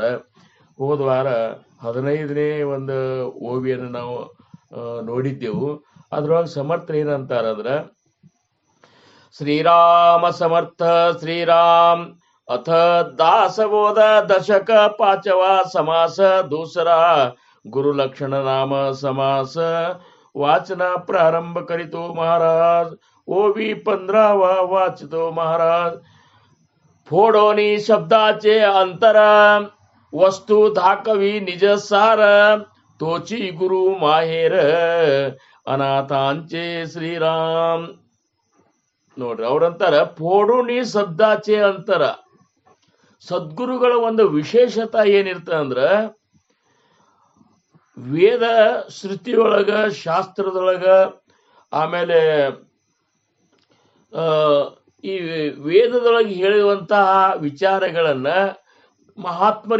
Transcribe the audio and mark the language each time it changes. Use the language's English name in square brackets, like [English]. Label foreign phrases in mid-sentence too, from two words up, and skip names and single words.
[Kannada] ಹೋದ ವಾರ 15ನೇ ಒಂದು ಓವಿಯನ್ನು ನಾವು ನೋಡಿದ್ದೆವು. ಅದ್ರೊಳಗೆ ಸಮರ್ಥ ಏನಂತಾರಂದ್ರ ಶ್ರೀರಾಮ ಸಮರ್ಥ ಶ್ರೀರಾಮ್ ಅಥ ದಾಸಬೋಧ ದಶಕ [Marathi] पाचवा समास दूसरा गुरु लक्षण नाम समास वाचन प्रारंभ करीतो महाराज ओवी 15वा वाचतो महाराज फोडोनी शब्दाचे अंतर वस्तू धाकवी निज सार तोची गुरु माहेर अनाथांचे ಶ್ರೀರಾಮ್. [Kannada] ನೋಡ್ರಿ ಅವ್ರಂತಾರ [Marathi] फोडोनी शब्दाचे अंतर. [Kannada] ಸದ್ಗುರುಗಳ ಒಂದು ವಿಶೇಷತೆ ಏನಿರ್ತದೆ ಅಂದ್ರ ವೇದ ಶ್ರುತಿಯೊಳಗ ಶಾಸ್ತ್ರದೊಳಗ ಆಮೇಲೆ ಈ ವೇದದೊಳಗೆ ಹೇಳುವಂತಹ ವಿಚಾರಗಳನ್ನ ಮಹಾತ್ಮರು